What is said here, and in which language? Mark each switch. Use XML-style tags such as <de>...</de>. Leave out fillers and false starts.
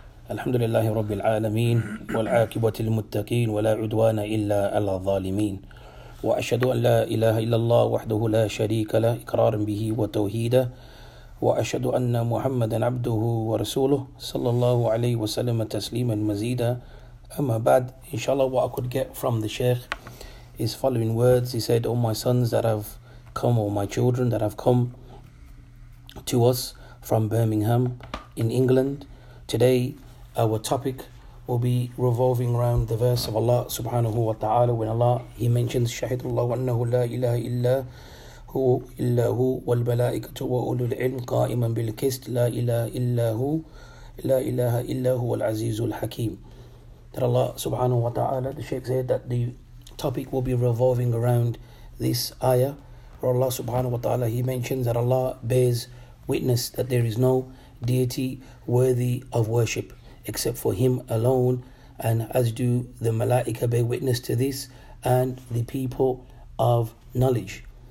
<ar>الحمد لله رب العالمين، والعاقبة للمتقين، ولا عدوان إلا على الظالمين. وأشهد أن لا إله إلا الله وحده لا شريك له إقرارا به وتوحيدا، وأشهد أن محمدا عبده ورسوله صلى الله عليه وسلم تسليما مزيدا. أما بعد، إن شاء الله</ar> <en>what I could get from the Sheikh is following words. He said, Oh my sons that have come, or my children that have come to us from Birmingham in England. Today, our topic will be revolving around the verse of Allah subhanahu wa ta'ala, when Allah, He mentions,</en> <ar>شَهِدُ اللَّهُ أَنَّهُ لَا إِلَّهَ إِلَّا هُوَ وَالْمَلَائِكَةُ وَأُولُو الْعِلْمِ قَائِمًا بِالْقِسْطِ لَا إِلَّهَ إِلَّا هُوَ لَا إِلَّهَ إِلَّا هُوَ الْعَزِيزُ الْحَكِيمُ.</ar> <en>That Allah subhanahu wa ta'ala, the Shaykh said that the topic will be revolving around this ayah, where Allah subhanahu wa ta'ala, He mentions that Allah bears witness that there is no deity worthy of worship except for Him alone, and as do the Malaika bear witness to this, and the people of knowledge.</en>